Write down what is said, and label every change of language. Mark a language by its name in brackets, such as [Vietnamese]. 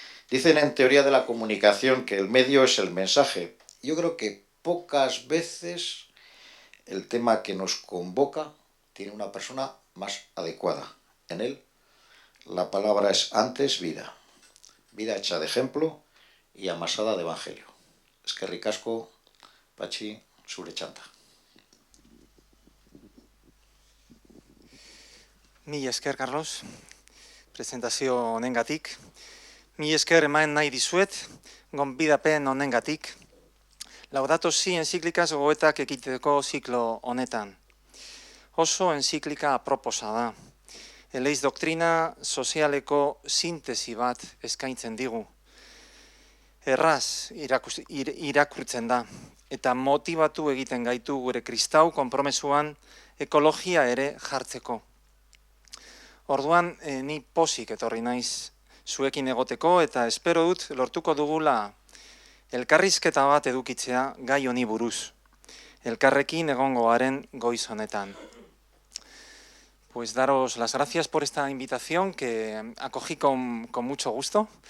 [Spanish] Dicen en teoría de la comunicación que el medio es el mensaje. Yo creo que pocas veces el tema que nos convoca tiene una persona más adecuada. En él la palabra es antes vida, vida hecha de ejemplo y amasada de evangelio. [Basque] Eskerrik asko, Patxi, zure txanda. Mila esker, Carlos, presentazio honengatik. Mila esker eman nahi dizuet, gonbidapen honengatik. Laudato Si enziklikaz gogoetak ekiteko ziklo honetan. Oso enziklika aproposa da. Eleiz doktrina sozialeko sintesi bat eskaintzen digu. Erraz irakurtzen da, eta motibatu egiten gaitu gure kristau konpromesuan ekologia ere jartzeko. Orduan, ni pozik etorri naiz zuekin egoteko, eta espero dut lortuko dugula elkarrizketa bat edukitzea gai honi buruz. Elkarrekin egongo garen goiz honetan. [Spanish] Pues daros las gracias por esta invitación que acogí con mucho gusto.